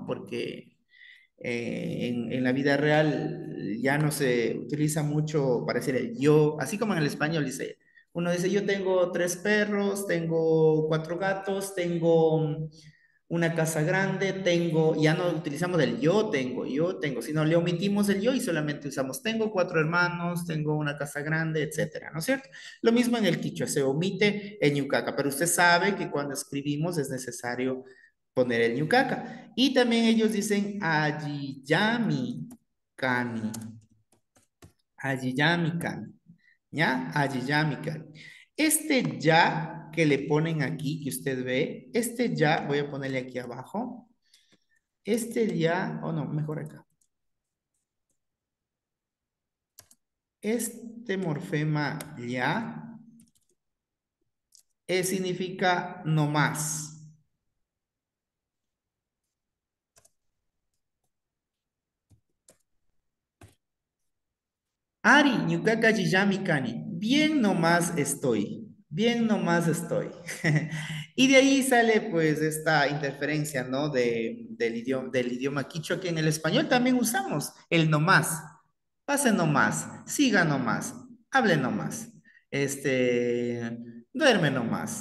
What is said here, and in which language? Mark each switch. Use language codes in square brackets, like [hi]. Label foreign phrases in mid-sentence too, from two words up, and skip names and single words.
[es] Porque en la vida real ya no se utiliza mucho para decir el yo, así como en el español dice, uno dice yo tengo 3 perros, tengo 4 gatos, tengo una casa grande, tengo, ya no utilizamos el yo tengo, sino le omitimos el yo y solamente usamos tengo 4 hermanos, tengo una casa grande, etcétera, ¿no es cierto? Lo mismo en el quichua, se omite el ñucaca, pero usted sabe que cuando escribimos es necesario poner el ñucaca. Y también ellos dicen [qu] ayiyami kani, ayiyami kani, ¿ya? Ayiyami kani. [es] Este ya que le ponen aquí, que usted ve, este ya, voy a ponerle aquí abajo, este ya, o no, mejor acá. Este morfema ya significa no más. [qu] Ari, ñukaka yiyami kani. [es] Bien nomás estoy. Bien nomás estoy. Y de ahí sale pues esta interferencia, ¿no? Del idioma quichua que en el español también usamos. El nomás. Pase nomás. Siga nomás. Hable nomás. Duerme nomás.